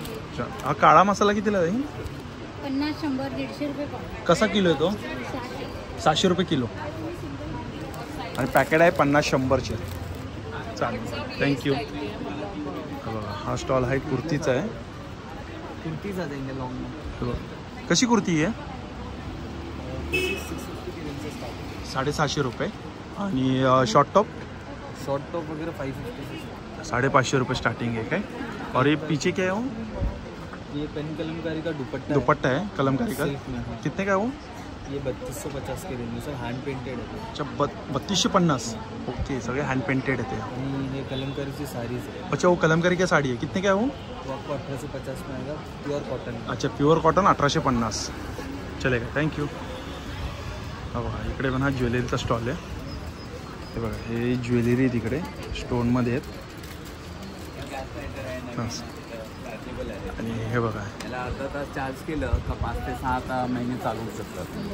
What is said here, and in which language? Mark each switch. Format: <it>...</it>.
<mr>अच्छा, हा काळा मसाला कितीला आहे? 50, 100, 150 रुपये. कसा किलो आहे तो? 60. 700 रुपये किलो आणि पॅकेट आहे 50-100चे. चालेल, थँक्यू. हा स्टॉल आहे कुर्तीचा आहे.</mr> <hi>कुर्तीज आ जाएंगे लॉन्ग में.</hi> <mr>हे बघा. कशी कुर्ती आहे? 750 रुपये. आणि शॉर्ट टॉप</mr> <hi>शॉर्ट टॉप वगैरह 550 से 550 रुपये स्टार्टिंग है क्या? और ये पीछे क्या है वो? ये पेन कलमकारी का दुपट्टा दुपट्टा है कलमकारी का. सिल्क में है. कितने का है वो? ये 3250 के रेंज में सर हैंड पेंटेड है. अच्छा 3250.</hi> <mr>ओके, सगळे हँड पेंटेड आहे ते. आणि हे कलमकारीची साडीज आहे.</mr> <hi>अच्छा वो कलमकारी की साड़ी है. कितने का है वो? वो आपको 1850 में आएगा प्योर कॉटन. अच्छा प्युअर कॉटन 1850. चलेगा, थँक्यू.</hi> <mr>हा बघा इकडे पण हा ज्वेलरीचा स्टॉल आहे. हे बघा हे ज्वेलरी तिकडे स्टोनमध्ये आहेत. आणि हे बघा याला अर्धा तास चार्ज केलं का 5 ते 6 महिने चालू शकतात.</mr>